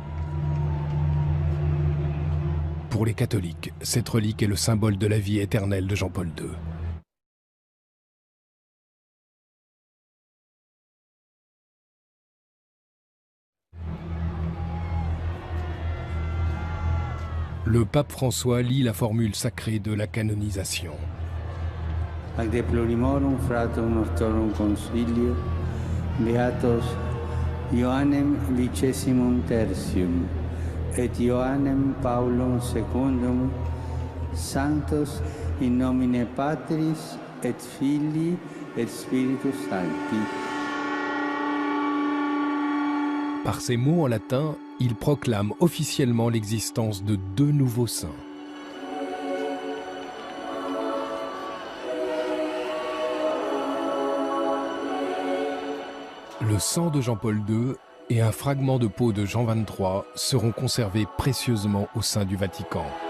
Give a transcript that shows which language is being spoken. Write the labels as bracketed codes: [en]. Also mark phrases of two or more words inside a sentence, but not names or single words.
[fr] Pour les catholiques, cette relique est le symbole de la vie éternelle de Jean-Paul II. Le pape François lit la formule sacrée de la canonisation. [la] Ac deplorimorum fratum nostrum consilio, beatos Ioannem vicessimum tertium, et Ioannem Paulum secundum, sanctos in nomine Patris et Filii et Spiritus Sancti. [fr] Par ces mots en latin, il proclame officiellement l'existence de 2 nouveaux saints. Le sang de Jean-Paul II et un fragment de peau de Jean XXIII seront conservés précieusement au sein du Vatican.